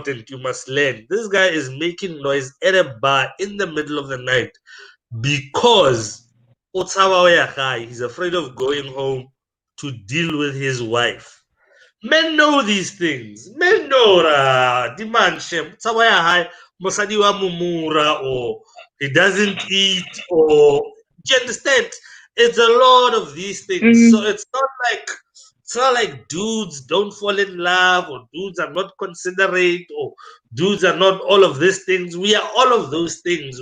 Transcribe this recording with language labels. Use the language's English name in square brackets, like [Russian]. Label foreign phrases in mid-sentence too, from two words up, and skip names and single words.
[English] You must learn. This guy is making noise at a bar in the middle of the night because he's afraid of going home to deal with his wife. Men know these things. Men know demand shem. [Southern Sotho] Mosadi wa mumura, [English] or he doesn't eat, or do you understand? It's a lot of these things. So it's not like dudes don't fall in love, or dudes are not considerate, or dudes are not all of these things. We are all of those things.